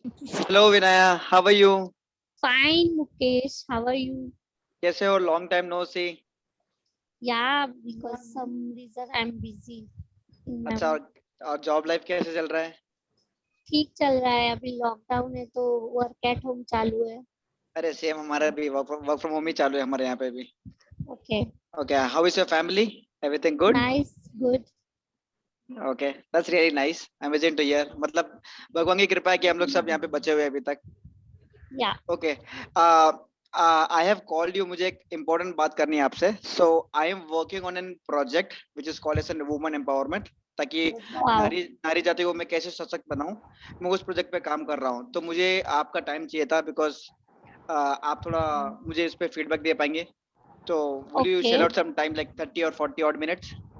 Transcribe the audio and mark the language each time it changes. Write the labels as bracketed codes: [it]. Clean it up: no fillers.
[en] Hello Vinaya, how are you? Fine, Mukesh. How are you? [hi] कैसे हो? [en] Long time no see. Yeah, because some reason I'm busy. [hi] अच्छा, और job life कैसे चल रहा है? ठीक चल रहा है. अभी लॉकडाउन है तो वर्क एट होम चालू है. अरे सेम, हमारा भी वर्क फ्रॉम होम ही चालू है हमारे यहाँ पे भी. [en] Okay. Okay, how is your family? Everything good? Nice. Good. Okay, that's really nice. Amazing to hear. [hi] मतलब भगवान की कृपा है कि हम लोग सब यहाँ पे बचे हुए हैं अभी तक. [en] Yeah. Okay. I have called you. [hi] मुझे एक important बात करनी है आपसे. [en] So I am working on a project which is called as a woman empowerment. [hi] ताकि [en] Wow. [hi] नारी जाति को मैं कैसे सशक्त बनाऊं, मैं उस प्रोजेक्ट पे काम कर रहा हूं. तो मुझे आपका टाइम चाहिए था, बिकॉज आप थोड़ा मुझे इस पे फीडबैक दे पाएंगे. [en] तो will you share out some time, like 30 or 40 odd minutes?